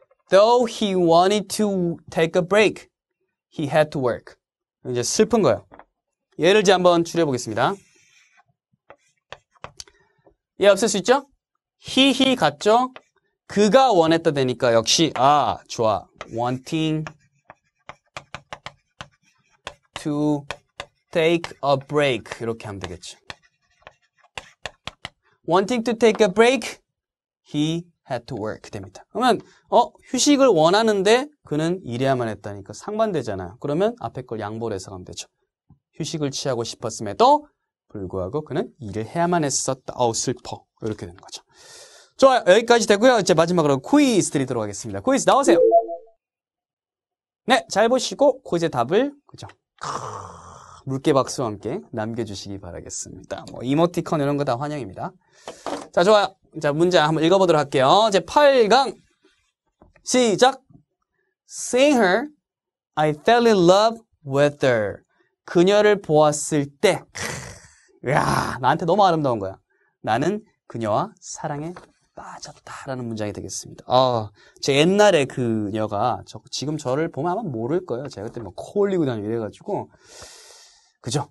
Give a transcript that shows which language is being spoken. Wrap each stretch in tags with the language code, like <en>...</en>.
<en>Though he wanted to take a break, he had to work.</en> <ko>이제 슬픈 거예요. 예를 이제 한번 줄여보겠습니다. 예, 없앨 수 있죠? he 같죠? 그가 원했다 되니까 역시 좋아.</ko> <en>wanting to take a break</en> <ko>이렇게 하면 되겠죠.</ko> <en>wanting to take a break, he had to work</en> <ko>됩니다. 그러면 휴식을 원하는데 그는 일해야만 했다니까 상반되잖아요. 그러면 앞에 걸 양보를 해석하면 되죠. 휴식을 취하고 싶었음에도 불구하고 그는 일을 해야만 했었다. 슬퍼. 이렇게 되는 거죠. 좋아요. 여기까지 되고요. 이제 마지막으로 퀴즈 드리도록 하겠습니다. 퀴즈 나오세요. 네, 잘 보시고 퀴즈의 답을 그죠? 물개 박수와 함께 남겨주시기 바라겠습니다. 뭐 이모티콘 이런 거 다 환영입니다. 자, 좋아요. 자, 문제 한번 읽어보도록 할게요. 이제 8강 시작.</ko> <en>Seeing her, I fell in love with her.</en> <ko>그녀를 보았을 때, 이야, 나한테 너무 아름다운 거야. 나는 그녀와 사랑에 빠졌다라는 문장이 되겠습니다. 제 옛날에 그녀가 지금 저를 보면 아마 모를 거예요. 제가 그때 막 코 올리고 다니고 이래가지고. 그죠?</ko>